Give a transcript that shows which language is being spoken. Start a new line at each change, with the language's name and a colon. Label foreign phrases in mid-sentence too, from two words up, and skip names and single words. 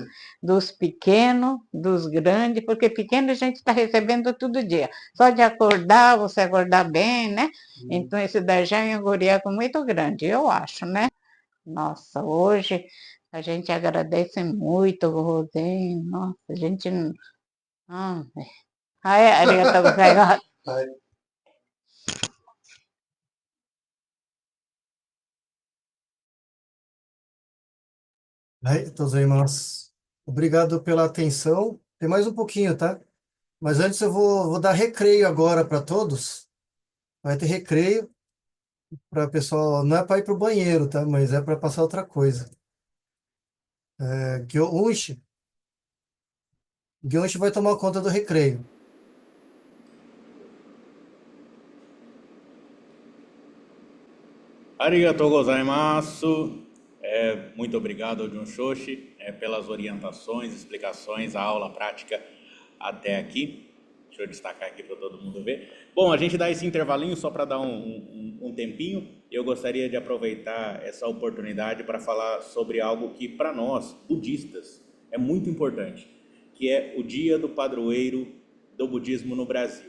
Portuguese: Dos pequenos, dos grandes, porque pequeno a gente está recebendo todo dia. Só de acordar, você acordar bem, né? Então, esse daí já é um guriaco muito grande, eu acho, né? Nossa, hoje a gente agradece muito, Rosinho. Nossa, a gente...
Japanese: ああ、ありがとうございます. Gozaimasu.
Portuguese: Obrigado pela atenção. Tem mais um pouquinho, tá? Mas antes eu vou dar recreio agora para todos. Vai ter recreio para pessoal, não é para ir para o banheiro, tá? Mas é para passar outra coisa. Gyonshi vai tomar conta do recreio.
Japanese: ありがとうございます。
Portuguese: Muito obrigado ao John Xoxi pelas orientações, explicações, a aula prática até aqui. Deixa eu destacar aqui para todo mundo ver. Bom, a gente dá esse intervalinho só para dar um tempinho. Eu gostaria de aproveitar essa oportunidade para falar sobre algo que, para nós, budistas, é muito importante, que é o Dia do Padroeiro do Budismo no Brasil.